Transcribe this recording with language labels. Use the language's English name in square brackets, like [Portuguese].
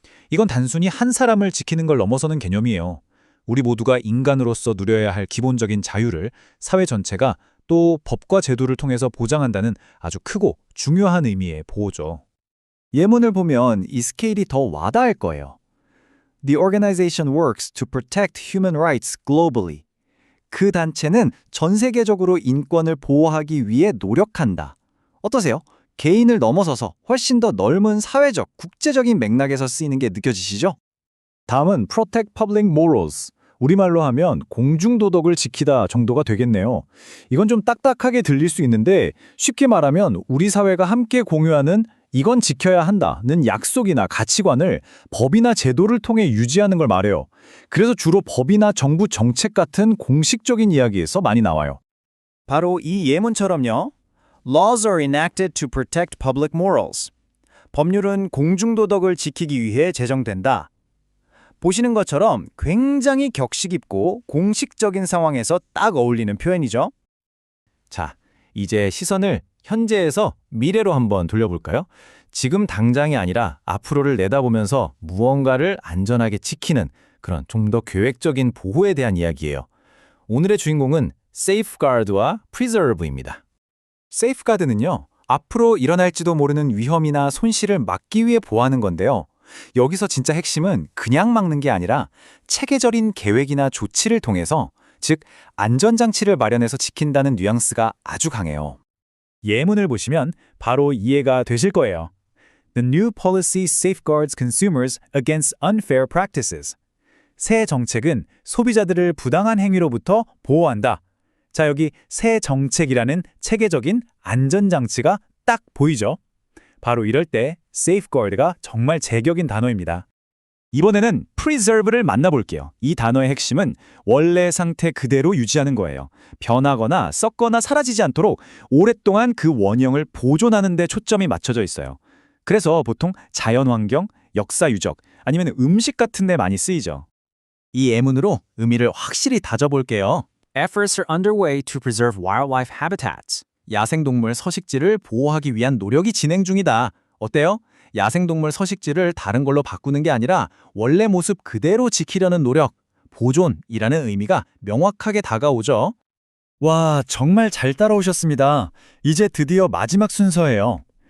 [Korean] 이건 단순히 한 사람을 지키는 걸 넘어서는 개념이에요. 우리 모두가 인간으로서 누려야 할 기본적인 자유를 사회 전체가 또 법과 제도를 통해서 보장한다는 아주 크고 중요한 의미의 보호죠. 예문을 보면 이 스케일이 더 와닿을 거예요. [English] The organization works to protect human rights globally. [Korean] 그 단체는 전 세계적으로 인권을 보호하기 위해 노력한다. 어떠세요? 개인을 넘어서서 훨씬 더 넓은 사회적, 국제적인 맥락에서 쓰이는 게 느껴지시죠? 다음은 [English] protect public morals. [Korean] 우리말로 하면 공중도덕을 지키다 정도가 되겠네요. 이건 좀 딱딱하게 들릴 수 있는데 쉽게 말하면 우리 사회가 함께 공유하는 이건 지켜야 한다는 약속이나 가치관을 법이나 제도를 통해 유지하는 걸 말해요. 그래서 주로 법이나 정부 정책 같은 공식적인 이야기에서 많이 나와요. 바로 이 예문처럼요. [English] Laws are enacted to protect public morals. [Korean] 법률은 공중도덕을 지키기 위해 제정된다. 보시는 것처럼 굉장히 격식 있고 공식적인 상황에서 딱 어울리는 표현이죠. 자, 이제 시선을 현재에서 미래로 한번 돌려볼까요? 지금 당장이 아니라 앞으로를 내다보면서 무언가를 안전하게 지키는 그런 좀 더 계획적인 보호에 대한 이야기예요. 오늘의 주인공은 safeguard와 preserve입니다. safeguard는요, 앞으로 일어날지도 모르는 위험이나 손실을 막기 위해 보호하는 건데요. 여기서 진짜 핵심은 그냥 막는 게 아니라 체계적인 계획이나 조치를 통해서, 즉 안전장치를 마련해서 지킨다는 뉘앙스가 아주 강해요. 예문을 보시면 바로 이해가 되실 거예요. [English] The new policy safeguards consumers against unfair practices. [Korean] 새 정책은 소비자들을 부당한 행위로부터 보호한다. 자, 여기 새 정책이라는 체계적인 안전장치가 딱 보이죠? 바로 이럴 때 safeguard가 정말 제격인 단어입니다. 이번에는 preserve를 만나볼게요. 이 단어의 핵심은 원래 상태 그대로 유지하는 거예요. 변하거나 썩거나 사라지지 않도록 오랫동안 그 원형을 보존하는 데 초점이 맞춰져 있어요. 그래서 보통 자연환경, 역사유적, 아니면 음식 같은 데 많이 쓰이죠. 이 예문으로 의미를 확실히 다져볼게요. [English] Efforts are underway to preserve wildlife habitats. [Korean] 야생동물 서식지를 보호하기 위한 노력이 진행 중이다. 어때요? 야생동물 서식지를 다른 걸로 바꾸는 게 아니라 원래 모습 그대로 지키려는 노력, 보존이라는 의미가 명확하게 다가오죠. 와, 정말 잘 따라오셨습니다. 이제 드디어 마지막 순서예요.